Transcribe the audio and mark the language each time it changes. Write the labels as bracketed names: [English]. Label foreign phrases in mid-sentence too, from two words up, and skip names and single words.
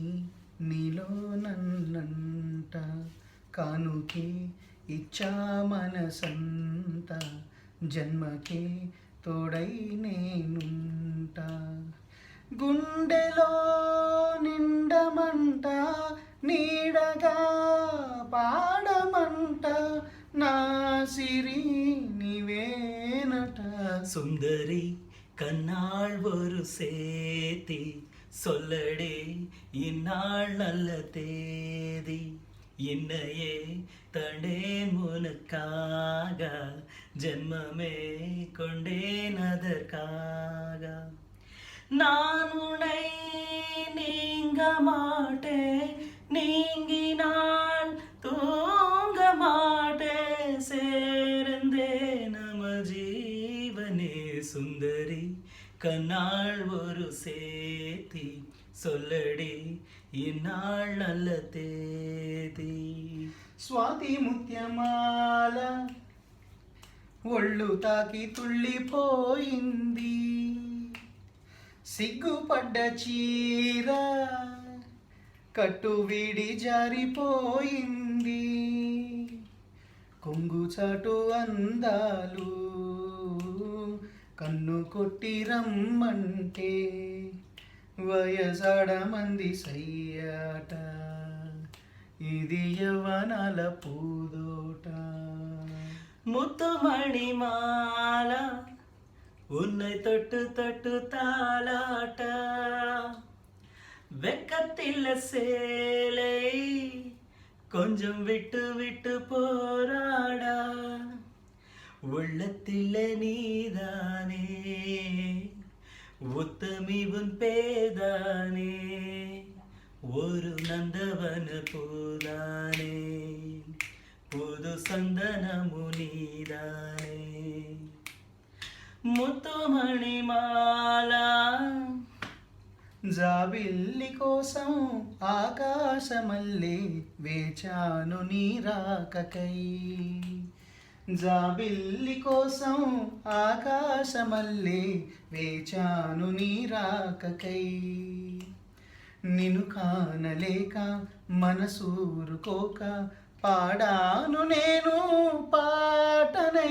[Telugu] నీలో నన్నంట కానుకే ఇచ్చా మనసంత జన్మకే తోడై నేనుంటా గుండెలో నిండమంట నీడగా పాడమంట నా సిరి నీవేనట. [Tamil] சுந்தரி கண்ணாள் ஒரு சேத்தி சொல்லடே இந்நாள் நல்ல தேதி இன்னையே தண்டேன் உனக்காக ஜென்மமே கொண்டேன் அதற்காக நான் உன்னை நீங்க மாட்டேன் நீங்கினால் தூங்க மாட்டேன் சேர்ந்தே நம ஜீவனே சுந்தரி கண்ணாள் ஒரு சேத்தி சொல்லடி இந்நாள் நல்ல தேதி. [Telugu] స్వాతి ముత్యమాల ఒళ్ళు తాకి తుళ్ళిపోయింది సిగ్గుపడ్డ చీర కట్టు వీడి జారిపోయింది కొంగు చాటు అందాలు కన్ను కొట్టి రమ్మంటే వయసాడ మంది సయ్యాట ఇది యవ్వనాల పూదోట. [Tamil] முத்துமணிமால உன்னை தொட்டு தொட்டு தாளாட்ட வெக்கத்தில் சேலை கொஞ்சம் விட்டு விட்டு போராடா உள்ளத்தில் நீதானே உத்தமி உன் பேதானே ஒரு நந்தவன பூதானே புது சந்தனமு நீதானே ముత్తుమణిమాల [Telugu] జాబిల్లి కోసం ఆకాశమల్లే వేచాను నీ రాకకై జాబిల్లి కోసం ఆకాశమల్లే వేచాను నీ రాకకై నిన్ను కానలేక మనసూరుకోక పాడాను నేను పాటనై